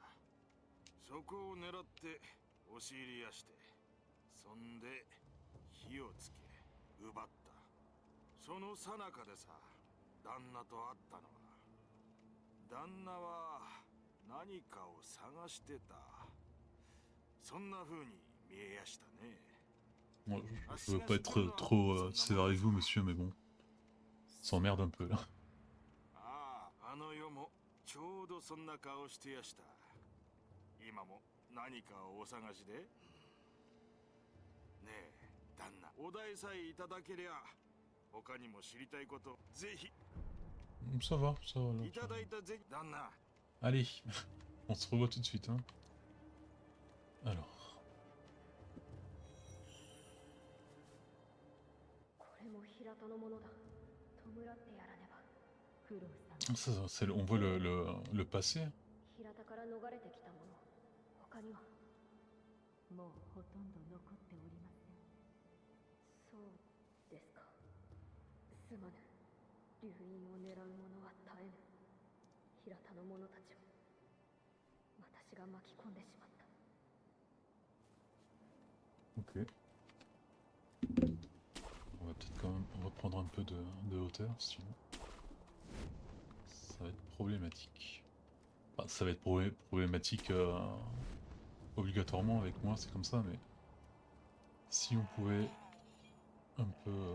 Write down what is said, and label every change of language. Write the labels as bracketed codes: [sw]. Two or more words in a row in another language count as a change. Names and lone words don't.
[ja] そこを狙って押し入りやして、そんで火をつけ奪った。その最中でさ、旦那と会ったのは。旦那は何かを探してた。そんな風に見えやしたね。 [fr] Moi, je veux pas être trop sévère avec vous, monsieur, mais bon. Ça emmerde un peu, là. [ja] ああ、あの世もちょうどそんな顔してやした。今も何かをお探しで？ねえ、旦那、お題さえいただけりゃ、他にも知りたいこと、ぜひ。 [fr] Ça va, ça va. [ja] いただいたぜ、旦那。 [fr] Allez, on se revoit tout de suite, hein. Alors. [ja] これも平田のものだ。弔ってやらねば。苦労様。 [fr] On voit le passé. [ja] 平田から逃れてきたもの。他には。もうほとんど残っておりません。そうですか。すまぬ。流因を狙う者は絶えぬ。平田の者たちを私が巻き込んでしまった。 [fr] Ok. On va peut-être quand même reprendre un peu de hauteur, sinon ça va être problématique. Enfin, ça va être problématique obligatoirement avec moi, c'est comme ça, mais si on pouvait un peu...